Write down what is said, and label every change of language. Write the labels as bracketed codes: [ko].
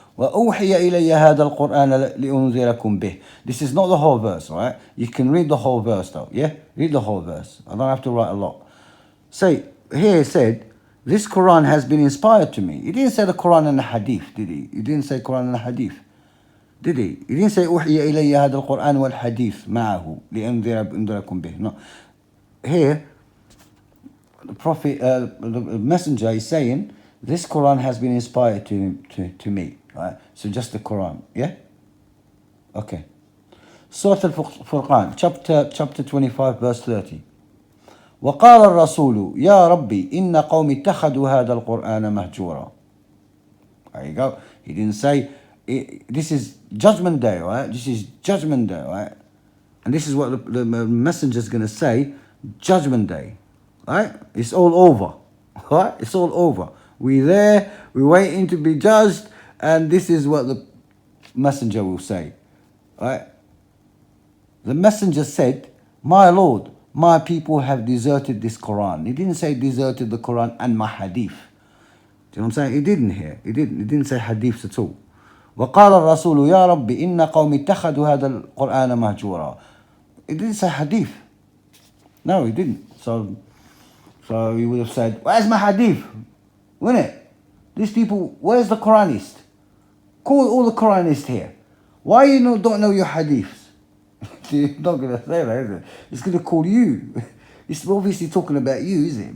[ar] وَأُوحِيَ إِلَيَّ هَذَا الْقُرْآنَ لِأُنذِرَكُمْ بِهِ. [en] This is not the whole verse, all right? You can read the whole verse though, yeah? Read the whole verse. I don't have to write a lot. Say, here it said, this Quran has been inspired to me. He didn't say the Quran and the Hadith, did he? He didn't say Quran and the Hadith, did he? He didn't say [ar] أُوحِيَ إِلَيَّ هَذَا الْقُرْآنَ وَالْحَدِيث مَعَهُ لِأُنذِرَكُمْ بِهِ. [en] No. Here, the Prophet, the Messenger is saying, this Quran has been inspired to me. Right? So just the Quran, yeah? Okay. Surah Al-Furqan, chapter 25, verse 30. [ar] وقال الرسول يا ربي إن قوم اتخذوا هذا القرآن مهجورا. [en] There you go. He didn't say, this is judgment day, right? This is judgment day, right? And this is what the messenger is going to say, judgment day, right? It's all over, right? It's all over. We're there, we're waiting to be judged, and this is what the messenger will say, right? The messenger said, my Lord, my people have deserted this Quran. He didn't say deserted the Quran and my hadith. Do you know what I'm saying? He didn't here. He didn't say hadiths at all. [ar] وقال الرسول يا رب إن قوم اتخذوا هذا القرآن مهجورا. [en] He didn't say hadith. No, he didn't. So he would have said, where's my hadith? Wouldn't it? These people, where's the Quranist? Call all the Quranists here. Why you don't know your hadiths? He's not going to say that, is it? It's going to call you. It's obviously talking about you, is it?